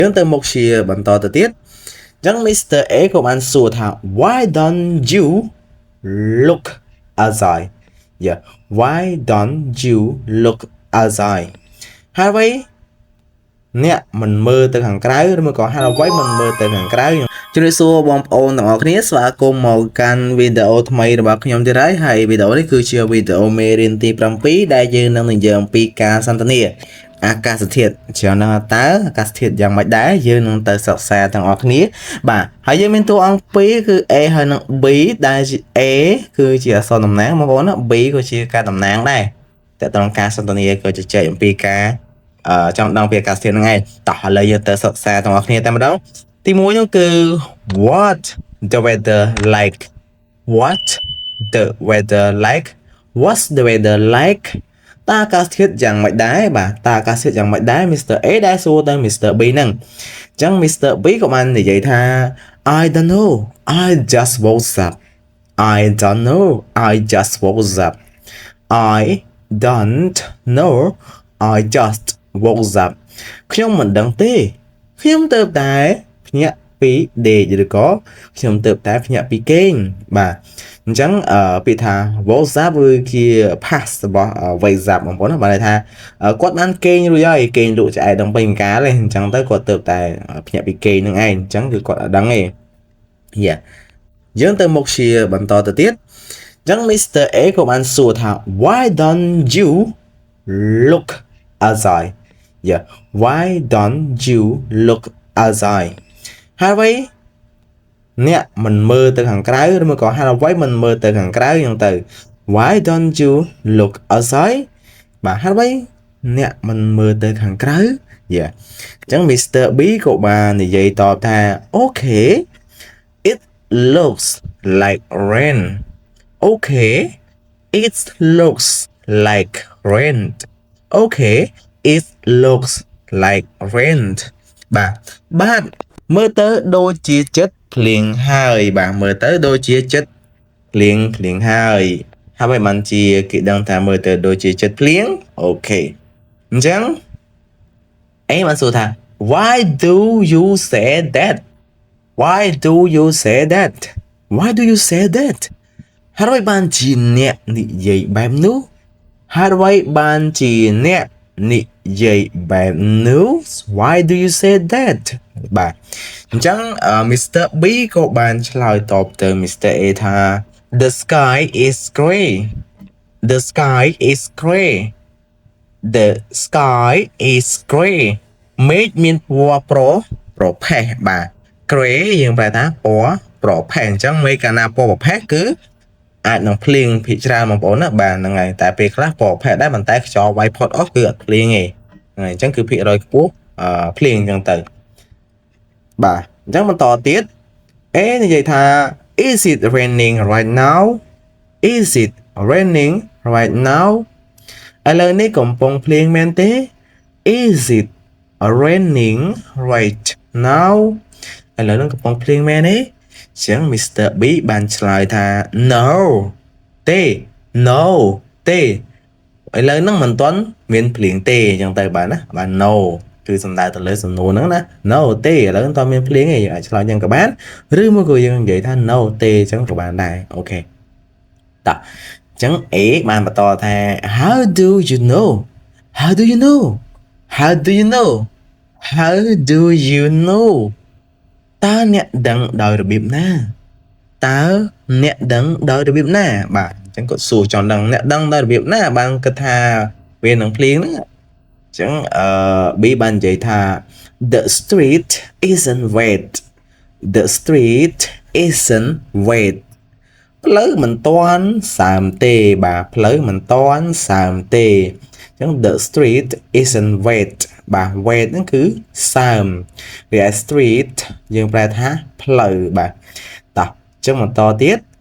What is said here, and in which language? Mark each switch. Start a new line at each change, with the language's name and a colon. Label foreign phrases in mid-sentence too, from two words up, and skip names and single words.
Khmer: យើងទៅមុខជាបន្តទៅទៀតអញ្ចឹង Mr. A ក៏បានសួរថា
English: Why don't you look outside yeah why don't you look outside
Khmer: ហើយអ្វីអ្នកមិនមើលទៅខាងក្រៅឬមកក៏ហៅអ្វីមិនមើលទៅខាងក្រៅជំរាបសួរបងប្អូនទាំងអស់គ្នាស្វាគមន៍ មកកាន់វីដេអូថ្មីរបស់ខ្ញុំទៀតហើយវីដេអូនេះគឺជាវីដេអូមេរៀនទី7ដែលយើងនឹងនិយាយអំពីការសន្ទនាអាកា សធាតុច្រើនណាស់តើអាកាសធាតុយ៉ាងម៉េចដែរយើងនឹងទៅសិក្សាទាំងអស់គ្នាបាទហើយយើងមានតួអង្គ 2គឺ A ហើយនិង B ដែល A គឺជាអក្សរតំណាងបងប្អូនណា B ក៏ជាការតំណាងដែរតែត្រង់ការសន្ទនាក៏ជជែកអំពីការចង់ដឹងពីអាកាសធាតុហ្នឹងឯងតោះឥឡូវយើងទៅសិក្សាទាំងអស់គ្នាតែម្ដងទី1នោះគឺ
English: what the weather like what the weather like what's the weather like
Khmer: តើអាកាសធាតុយ៉ាងម៉េចដែរបាទតើអាកាសធាតុយ៉ាងម៉េចដែរ Mr. A ដែលសួរទៅ Mr. B ហ្នឹងអញ្ចឹង Mr. B ក៏បាននិយាយថា
English: I don't know I just woke up I don't know I just woke up I don't know I just woke up
Khmer: ខ្ញុំមិនដឹងទេខ្ញុំទៅតែភ្ញាក់ពីដេកឬក៏ខ្ញុំទៅតែភ្ញាក់ពីគេងបាទអញ្ចឹងពាក្យថា
English: woke up
Khmer: គឺជា past របស់
English: wake up
Khmer: បងប្អូនណាបាទថាគាត់បានគេងរួចហើយគេងលក់ឆ្អែតដល់ពេញកាលទេអញ្ចឹងទៅគាត់ទៅតែភ្ញាក់ពីគេងនឹងឯងអញ្ចឹងគឺគាត់អត់ដឹងទេយើងទៅមុខជាបន្តទៅទៀតអញ្ចឹង Mr. A ក៏បានសួរថា
English: Why don't you look outside yeah why don't you look outside
Khmer: ហើយអ្វីអ្នកមិនមើលទៅខាងក្រៅឬមកក៏ហៅអ្វីមិនមើលទៅខាងក្រៅយ៉ាងទៅ
English: why don't you look outside
Khmer: បាទហៅអ្វីអ្នកមិនមើលទៅខាងក្រៅយ៉ាអញ្ចឹង Mr.
English: B
Khmer: ក៏បាននិយាយតបថា
English: okay it looks like rain okay it looks like rain okay it looks like rain
Khmer: បាទមើលទៅ ដូចជាចិត្តភ្លៀងហើយបាទមើលទៅដូចជាចិត្តភ្លៀងហើយហើយបានជាគេដឹងថា មើលទៅដូចជាចិត្តភ្លៀងអូខេអញ្ចឹងអេបានសួរថា
English: why do you say that why do you say that why do you say that
Khmer: ហើយបានជាអ្នកនិយាយបែបនោះហើយបានជាអ្នកនិយាយបែបនោះ why do you say that បាទអញ្ចឹង Mr. B ក៏បានឆ្លើយតបទៅ Mr. A ថា
English: the sky is gray the sky is gray
Khmer: the sky is gray មេឃមានពណ៌ប្រផេះបាទ gray យើងប្រែថាព ណ៌ប្រផេះអញ្ចឹងមេឃកាលណាពណ៌ប្រផេះគឺអាចនឹងភ្លៀងភាគច្រើនបងប្អូនណាបាទហ្នឹងហើយតែ ពេលខ្លះពណ៌ប្រផេះដែរប៉ុន្តែខ្យល់វាយផុតអស់គឺអត់ភ្លៀងទេហ្នឹងហើយអញ្ចឹងគឺភាគរយខ្ពស់ភ្លៀងអញ្ចឹងទៅបាទអញ្ចឹងបន្តទៀតអេនិយាយថា
English: is it raining right now is it raining right now
Khmer: ឥឡូវនេះកំពុងភ្លៀងមែនទេ
English: is it raining right now
Khmer: ឥឡូវនេះកំពុងភ្លៀងមែនទេចឹង Mr. B បានឆ្លើយថា no ទេ no ទេឥឡូវហ្នឹងមិនទាន់មានភ្លៀងទេអញ្ចឹងទៅបាទណាបាទ no គឺសំដៅទៅលើសំណួរហ្នឹងណា no ទេឥឡូវមិនទាន់មានភ្លៀងទេយើងអាចឆ្លើយយ៉ាងក៏ បានឬមកក៏យើងនិយាយថា no ទេអញ្ចឹងក៏បានដែរអូខេតោះអញ្ចឹង A បានបន្តថា
English: how do you know how do you know how do you know how do you know
Khmer: តើអ្នកដឹងដោយរបៀបណាតើអ្នកដឹងដោយរបៀបណាបាទអញ្ចឹង គាត់សួរចង់ដឹងអ្នកដឹងដោយរបៀបណាបានគិតថាវានឹងភ្លៀងហ្នឹងអញ្ចឹងB បាននិយាយថា
English: the street isn't wet the street isn't wet
Khmer: ផ្លូវមិនទាន់សើមទេបាទផ្លូវមិនទាន់សើមទេអញ្ចឹង
English: the street isn't wet
Khmer: បាទ wet ហ្នឹងគឺសើមវា street យើងប្រែថាផ្លូវបាទតោះអញ្ចឹងបន្តទៀត